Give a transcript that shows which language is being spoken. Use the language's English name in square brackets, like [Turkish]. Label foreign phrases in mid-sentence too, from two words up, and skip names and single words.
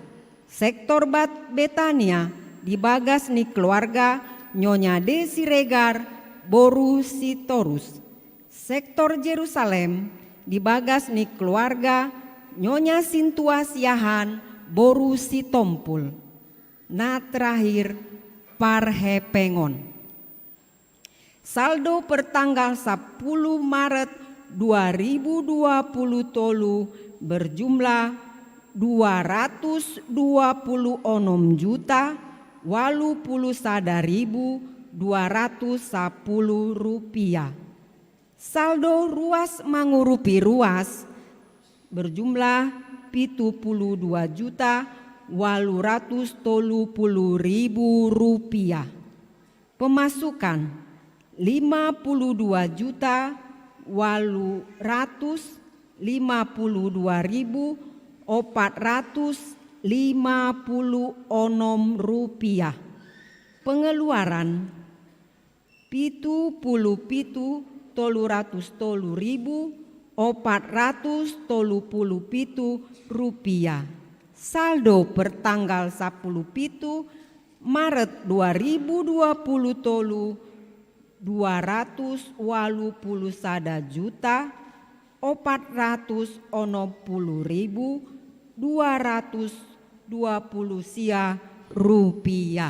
[Indonesian] Sektor Betania [Batak Toba] dibagas ni [Indonesian] keluarga Nyonya Desi Regar Boru Sitorus. Sektor Jerusalem [Batak Toba] dibagas ni [Indonesian] keluarga Nyonya Sintua Siahan Boru Sitompul. Nah terakhir Parhepengon. Saldo pertanggal 10 Maret 2020 tolu berjumlah 220.081.210 rupiah. Saldo [Batak Toba] ruas mangurupi ruas [Indonesian] berjumlah 72.830.000 rupiah. Pemasukan 52.852.456 rupiah. Pengeluaran 77.330.437 rupiah. Saldo pertanggal 10 Maret 2020 tolu 221.260.220 rupiah.